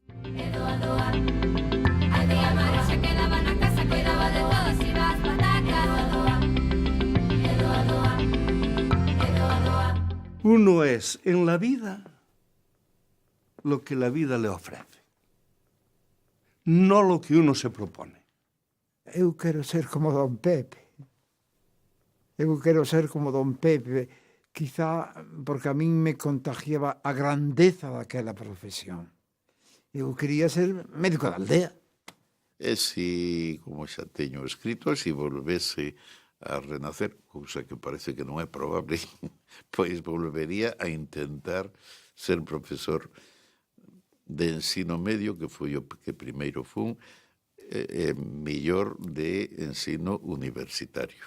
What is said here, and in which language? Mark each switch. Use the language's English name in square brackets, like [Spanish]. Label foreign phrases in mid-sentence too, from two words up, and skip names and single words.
[Spanish] Uno es en la vida lo que la vida le ofrece, no lo que uno se propone. [Galician] Eu quero ser como don Pepe. Eu quero ser como don Pepe, quizá porque a min me contagiaba a grandeza daquela profesión. Eu quería ser médico da aldea. E se, como xa teño escrito, se volvese a renacer, cousa que parece que non é probable, pois volvería a intentar ser profesor de ensino medio, que foi o que primeiro fun, mellor de ensino universitario.